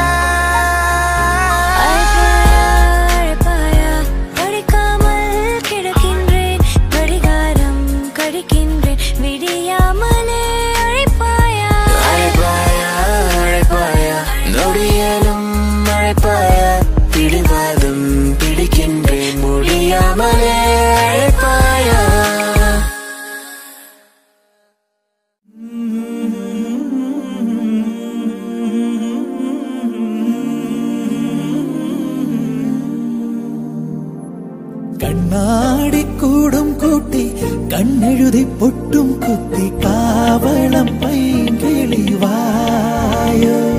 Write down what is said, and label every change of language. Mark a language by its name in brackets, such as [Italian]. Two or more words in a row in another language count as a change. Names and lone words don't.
[Tamil] அழைப்பாயா படிக்காமல் கிடக்கின்றேன் கடிகாரம் கடிக்கின்றேன் விடியாமலே அழைப்பாயா அழைப்பாயா நொடியலும் அழைப்பாயா பிடிவாதம் பிடிக்கின்றேன் முடியாமலே அழைப்பாயா [Malayalam] കണ്ണാടി കൂടും കൂട്ടി കണ്ണെഴുതി പൊട്ടും കുത്തി കാവളം പൈങ്കിളിവായോ